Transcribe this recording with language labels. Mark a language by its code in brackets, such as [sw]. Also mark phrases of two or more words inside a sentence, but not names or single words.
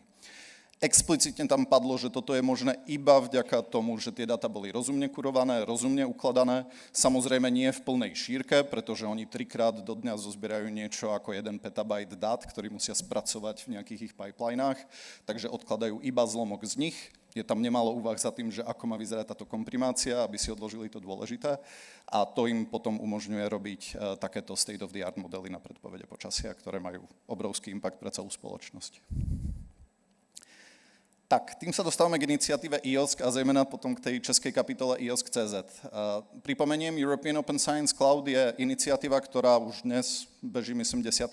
[sk] Explicitne tam padlo, že toto je možné iba vďaka tomu, že tie dáta boli rozumne kurované, rozumne ukladané, samozrejme nie v plnej šírke, pretože oni 3-krát do dňa zozbierajú niečo ako 1 petabajt dát, ktorý musia spracovať v nejakých ich pipelinách, takže odkladajú iba zlomok z nich. Je tam nemalo úvah za tým, že ako má vyzerať táto komprimácia, aby si odložili to dôležité a to im potom umožňuje robiť takéto state-of-the-art modely na predpovede počasia, ktoré majú obrovský impact pre celú spoločnosť. Tak, tým sa dostávame k iniciatíve IOSC a zejména potom k tej českej kapitole IOSC.cz. Pripomeniem, European Open Science Cloud je iniciatíva, ktorá už dnes beží, myslím, 10.